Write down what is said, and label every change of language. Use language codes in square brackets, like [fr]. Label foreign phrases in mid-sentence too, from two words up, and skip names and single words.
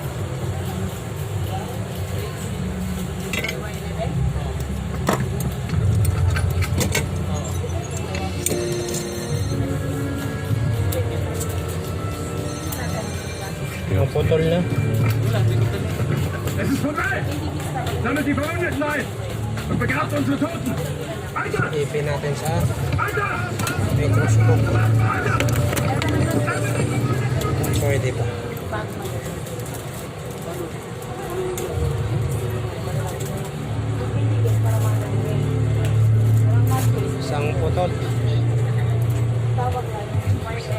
[tl] Yung putol na. Wala, hindi ko pala. [de] Es ist vorbei! Sammelt die Verwundeten ein! Und begrabt unsere Toten! Weiter! [tl] Ipin natin sa [de] Weiter! [tl] microscope. [de] Weiter! [tl] Pwede pa. Isang putol. Tawag lang. Y7.